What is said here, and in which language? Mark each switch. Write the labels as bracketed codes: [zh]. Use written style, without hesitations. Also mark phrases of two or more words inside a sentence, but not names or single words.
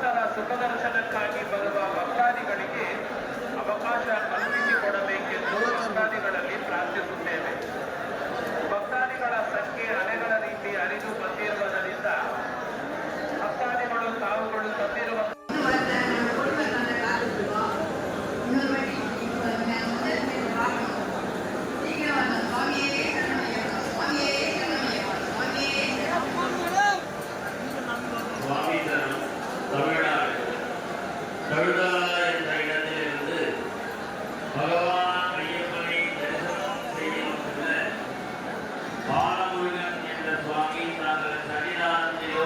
[kn] ಸುಖದರ್ಶನಕ್ಕಾಗಿ ಬರುವ ಭಕ್ತಾದಿಗಳಿಗೆ ಅವಕಾಶ ಕಲ್ಪಿಸಿಕೊಡಬೇಕೆಂದು ಭಕ್ತಾದಿಗಳಲ್ಲಿ ಪ್ರಾರ್ಥಿಸುತ್ತೇವೆ. ಭಕ್ತಾದಿಗಳ ಸಂಖ್ಯೆ ಅಲೆಗಳ ರೀತಿ ಹರಿದು ಬಂದಿರುವುದರಿಂದ ಭಕ್ತಾದಿಗಳು ತಾವುಗಳು ತಂದಿರುವ [ta] சுவாமிதனம் தமிழ்நாடு கழுதா என்ற இடத்திலிருந்து பகவான் ஐயப்பனை தரிசனம் செய்ய வந்துள்ள பாலமுருகன் என்ற சுவாமி தாங்கள் சன்னிதானத்திலோ